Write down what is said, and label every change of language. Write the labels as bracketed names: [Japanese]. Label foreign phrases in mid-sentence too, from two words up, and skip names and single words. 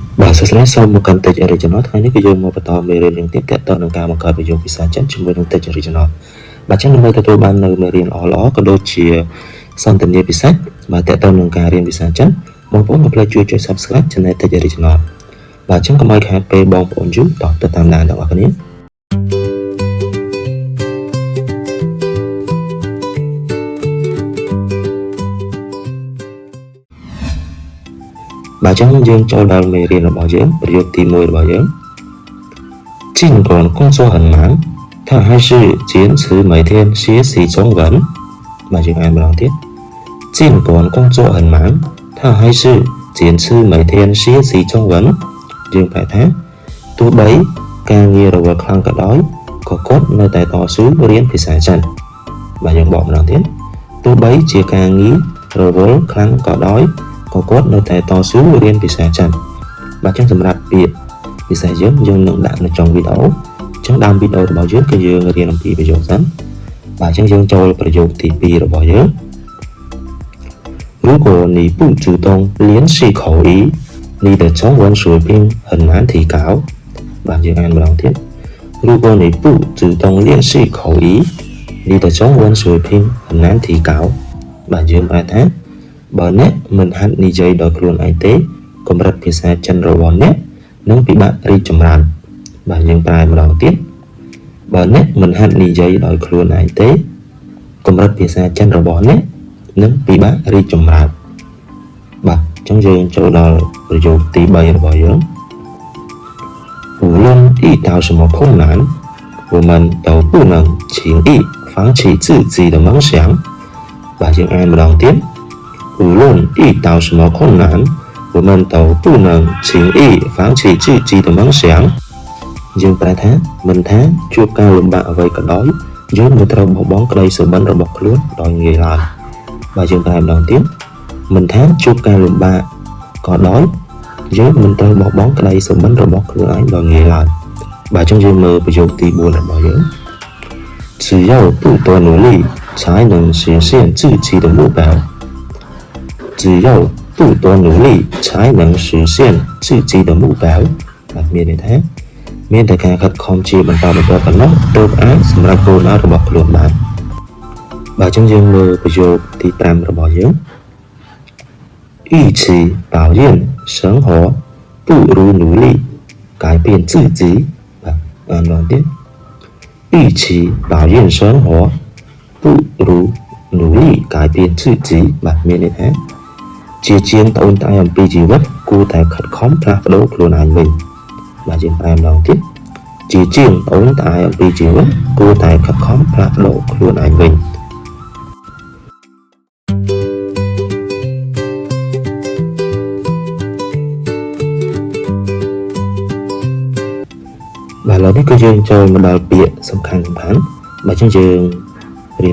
[Khmer] សួស្តីសូមមកកាន់ Tech Original ថ្ងៃនេះគឺយើងមកបន្តមេរៀនទៀតទាក់ទងនឹងការបង្កើតប្រយោគភាសាចិនជាមួយនឹង Tech Original បាទចឹងដើម្បីទទួលបាននៅមេរៀនល្អៗក៏ដូចជាសន្ទនាពិសេសបាទទាក់ទងនឹងការរៀនភាសាចិនបងប្អូនកុំភ្លេចជួយចុច [English] Subscribe Channel [Khmer] Tech Original បាទចឹងកុំឲ្យខាតពេលបងប្អូនយូរតទៅតាមដានទាំងអស់គ្នា បាទចឹងយើងចូលដល់មេរៀនរបស់យើងប្រយោគទី1របស់យើង尽 [Chinese] 管工作很忙他还是坚持每天学习中文 [Khmer] បាទយើងអានម្ដងទៀត [Chinese] 尽管工作很忙他还是坚持每天学习中文 [Khmer] យើងប្រែថាទោះបីការងាររវល់ខ្លាំងក៏ដោយក៏គាត់ នៅតែតស៊ូរៀនភាសាចិនបាទយើងបកម្ដងទៀតទោះបីជាការងាររវល់ខ្លាំងក៏ដោយក៏គាត់ នៅតែតស៊ូរៀនភាសាចិនបាទចឹងសម្រាប់ពាក្យពិសេសយើងនឹងដាក់នៅtrongវីដេអូចឹងដើមវីដេអូរបស់យើងគឺយើងរៀនអំពីប្រយោគសិនបាទចឹងយើងចូលប្រយោគទី2របស់យើង [Chinese] 如果你不主动练习口语你的中文水平很难提高 [Khmer] បាទយើងអានម្ដងទៀត [Chinese] 如果你不主动练习口语你的中文水平很难提高 [Khmer] បាទយើងប្រែថាបើអ្នកមិនហាត់និយាយដោយខ្លួនឯងទេកម្រិតភាសាចិនរបស់អ្នកនឹងពិបាករីកចម្រើនបាទយើងប្រែម្ដងទៀតបើអ្នកមិនហាត់និយាយដោយខ្លួនឯងទេកម្រិតភាសាចិនរបស់អ្នកនឹងពិបាករីកចម្រើនបាទអញ្ចឹងយើងចូលដល់ប្រយោគទី3របស់យើង [Chinese] 无论遇到什么困难我们都不能轻易放弃自己的梦想 [Khmer] បាទយើងអានម្ដងទៀត [Chinese] 无论遇到什么困难我们都不能轻易放弃自己的梦想 [Khmer] យើងប្រែថាមិនថាជួបការលំបាកអ្វីក៏ដោយយើងមិនត្រូវបោះបង់ក្តី សុបិនរបស់ខ្លួនដោយងាយឡើយបាទយើងប្រែម្ដងទៀតមិនថាជួបការលំបាកក៏ដោយយើងមិនត្រូវបោះបង់ក្តីសុបិនរបស់ខ្លួនឯងដោយងាយឡើយបាទអញ្ចឹងយើងមើលប្រយោគទី4របស់យើង只 [Chinese] 要不多努力才能实现自己的目标只要不多努力才能实现自己的目标 [Khmer] បាទមានន័យថា មានតែការខិតខំជាបន្តបន្ទាប់ប៉ុណ្ណោះទើបអាចសម្រាប់គោលដៅរបស់ខ្លួនបានបាទអញ្ចឹងយើងមើលប្រយោគទី5របស់យើង与 [Chinese] 其抱怨生活不如努力改变自己 [Khmer] បាទអានឡើងទៀត [Chinese] 与其抱怨生活不如努力改变自己 [Khmer] បាទមានន័យថាជាជាងត្អូញត្អែអំពីជីវិតគួរតែខិតខំផ្លាស់ប្ដូរខ្លួនឯងវិញបាទយើងប្រែម្ដងទៀតជាជាងត្អូញត្អែអំពីជីវិតគួរតែខិតខំផ្លាស់ប្ដូរខ្លួនឯងវិញ បាទឥឡូវនេះគឺយើងចូលមកដល់ពាក្យសំខាន់បាទអញ្ចឹងយើងរៀន